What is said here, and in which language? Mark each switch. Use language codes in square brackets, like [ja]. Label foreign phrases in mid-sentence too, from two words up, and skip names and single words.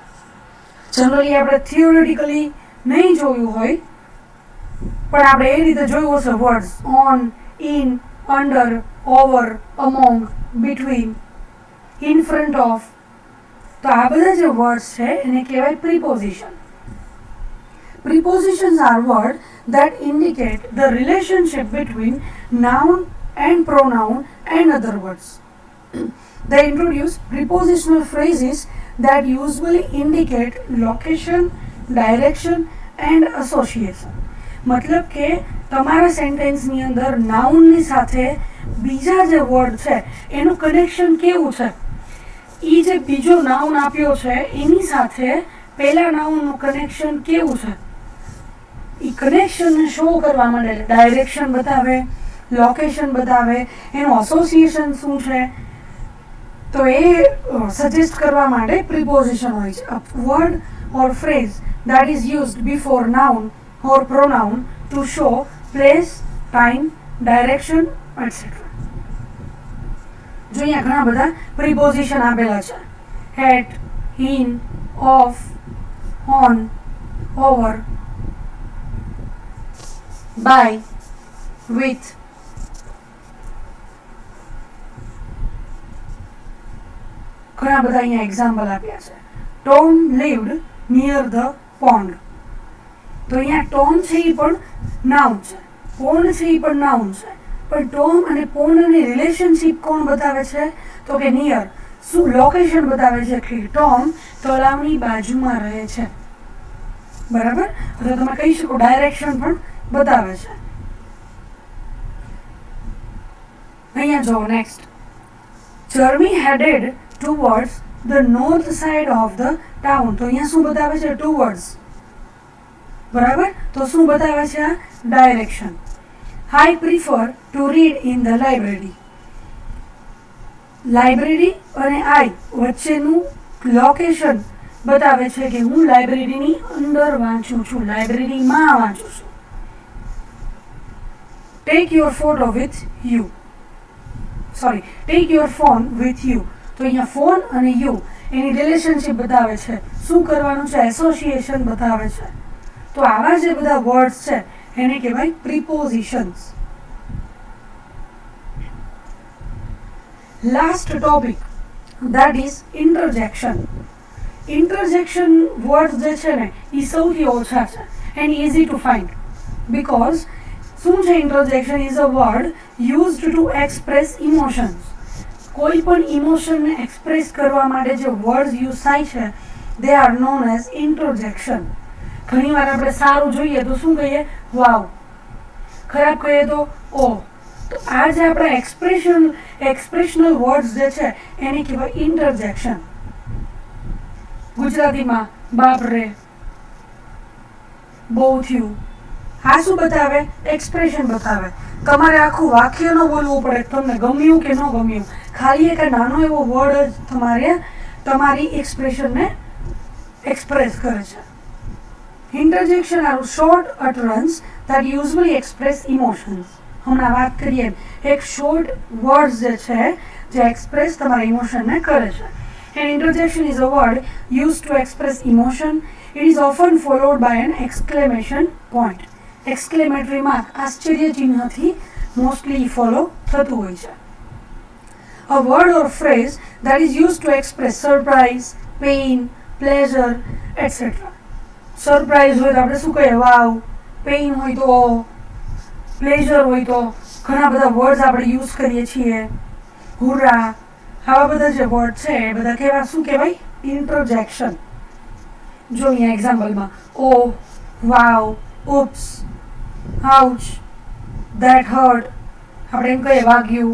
[gu] જનરલી આપણે થિયોરિટિકલી નહીં જોયું હોય પણ આપણે એ રીતે જોયું હશે. [en] Words on, in, under, over, among, between, in front of. [gu] તો આ બધા જે વર્ડ્સ છે એને કહેવાય પ્રિપોઝિશન. [en] Prepositions are words that indicate the relationship between noun and pronoun and other words. They introduce prepositional phrases that usually indicate location, direction and association. [gu] मतलब કે તમારા સેન્ટેન્સની અંદર નાઉનની સાથે બીજા જે વર્ડ છે એનું કનેક્શન કેવું છે, એ જે બીજો નાઉન આપ્યો છે એની સાથે પહેલા નાઉનનું કનેક્શન કેવું છે, એ કનેક્શનને શો કરવા માટે ડાયરેક્શન બતાવે, લોકેશન બતાવે, એનું એસોસિએશન શું છે, તો એ સજેસ્ટ કરવા માટે પ્રિપોઝિશન હોય છે. [en] A word or phrase that is used before noun or pronoun to show place, time, direction, etc. [gu] જો અહીંયા ઘણા બધા પ્રિપોઝિશન આપેલા છે. [en] at, in, off, on, over, by, with. [gu] ઘણા બધા અહીંયા એક્ઝામ્પલ આપ્યા છે. [en] Tom lived near the pond. [gu] તો અહીંયા ટોમ છે એ પણ નાઉન છે, પોન્ડ છે એ પણ નાઉન છે, પણ ટોમ અને પોન્ડની રિલેશનશિપ કોણ બતાવે છે, તો કે નિયર. શું લોકેશન બતાવે છે કે ટોમ તળાવની બાજુમાં રહે છે, બરાબર. તો તમે કહી શકો ડાયરેક્શન પણ બતાવે છે. અહીંયા જો નેક્સ્ટ, [en] Jeremy headed towards the north side of the town. [gu] તો અહીંયા શું બતાવે છે? towards, બરાબર. તો શું બતાવે છે? આ ડાયરેક્શન. [en] I prefer to read in the library. [gu] લાઇબ્રેરી અને I વચ્ચેનું લોકેશન બતાવે છે કે હું લાઇબ્રેરીની અંદર વાંચું છું, લાઇબ્રેરીમાં વાંચું છું. [en] Take your photo with you. Sorry, take your phone with you. [gu] તો અહીંયા ફોન અને યુ એની રિલેશનશિપ બતાવે છે. શું કરવાનું છે? એસોસિએશન બતાવે છે. તો આવા જે બધા વર્ડ્સ છે એને કહેવાય પ્રિપોઝિશન્સ. [en] Last topic that is interjection. [gu] Interjection વર્ડ જે છે ને એ સૌથી ઓછા છે [en] and easy to find because [gu] શું છે? [en] interjection is a word used to express emotions. [gu] કોઈ પણ ઇમોશનને એક્સપ્રેસ કરવા માટે જે વર્ડ યુઝ થાય છે [en] they are known as interjection. [gu] ઘણી વાર આપણે સારું જોઈએ તો શું કહીએ? વાવ. ખરાબ કહીએ તો ઓ. તો આ જે આપણા [en] expressional words [gu] જે છે એને કહેવાય ઇન્ટરજેક્શન. ગુજરાતીમાં બાપ રે, બહુ થયું, આ શું બતાવે? એક્સપ્રેશન બતાવે. તમારે આખું વાક્ય ન બોલવું પડે, તમને ગમ્યું કે ન ગમ્યું, ખાલી એક નાનો એવો વર્ડ જ તમારી એક્સપ્રેશનને એક્સપ્રેસ કરે છે. [en] Interjection are short utterance that usually express emotions. [gu] હમણાં વાત કરીએ એક [en] short words [gu] જે છે જે એક્સપ્રેસ તમારા ઇમોશનને કરે છે. [en] An interjection is a word used to express emotion. It is often followed by an exclamation point. Exclamatory mark [gu] આશ્ચર્ય ચિહ્નથી [en] mostly follow [gu] થતું હોય છે. [en] A word or phrase that is used to express surprise, pain, pleasure, etc. [gu] સરપ્રાઈઝ હોય તો આપણે શું કહીએ? વાવ. પેઇન હોય તો, પ્લેઝર હોય તો ઘણા બધા વર્ડ્સ આપણે યુઝ કરીએ છીએ. હુર્રા, આવા બધા જે વર્ડ છે એ બધા કેવા, શું કહેવાય? ઇન્ટરજેક્શન. જો અહીંયા એક્ઝામ્પલમાં [en] oh, wow, oops, ouch, that hurt, [gu] આપણે એમ કહીએ વાગ્યું.